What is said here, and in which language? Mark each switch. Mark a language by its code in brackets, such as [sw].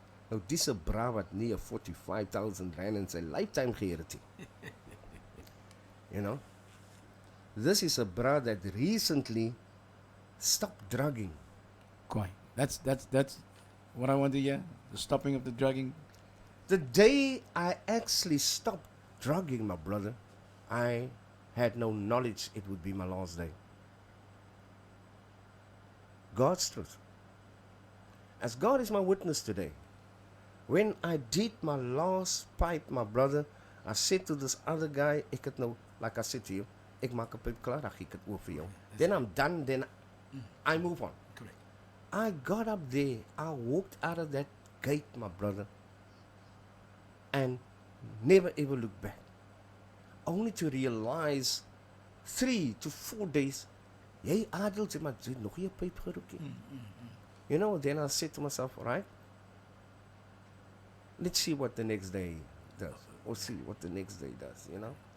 [af] Nou, dis 'n bra wat nie 'n 45,000 rand in sy lifetime gehad het nie. [en] You know? This is a bra that recently stopped drugging. Quite. That's what I want to hear. The stopping of the drugging. The day I actually stopped drugging, my brother, I had no knowledge it would be my last day. God's truth. As God is my witness today, when I did my last pipe, my brother, I said to this other guy, [af] ek het nou, [en] like I said to you, [af] ek maak 'n pipe klaar, dan gee ek dit oor vir jou. [en] Then I'm done, then I move on. Correct. I got up there, I walked out of that gate, my brother, and never ever looked back. Only to realize 3 to 4 days, [af] jy adel sê maar jy het nog nie 'n pyp gerook nie. [en] You know, then I said to myself, right, let's see what the next day does, or see what the next day does, you know.